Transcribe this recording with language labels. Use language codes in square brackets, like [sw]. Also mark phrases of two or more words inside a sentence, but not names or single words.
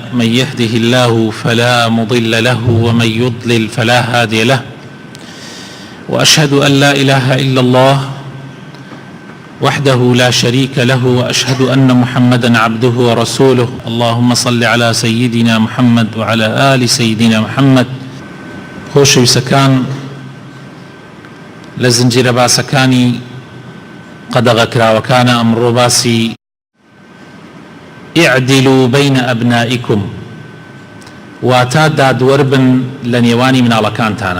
[ar] من يهده الله فلا مضل له ومن يضلل فلا هادي له، وأشهد أن لا إله إلا الله وحده لا شريك له، وأشهد أن محمدا عبده ورسوله. اللهم صل على سيدنا محمد وعلى آل سيدنا محمد. [ckb] خۆشەویستەکان، لە زنجیرە باسەکانی قەدەغەکراوەکانە ئەمڕۆ باسی [ar] ئیعدیلوا بین ئەبنائیکم، [ckb] واتە دادوەر بن لە نێوانی مناڵەکانتانە.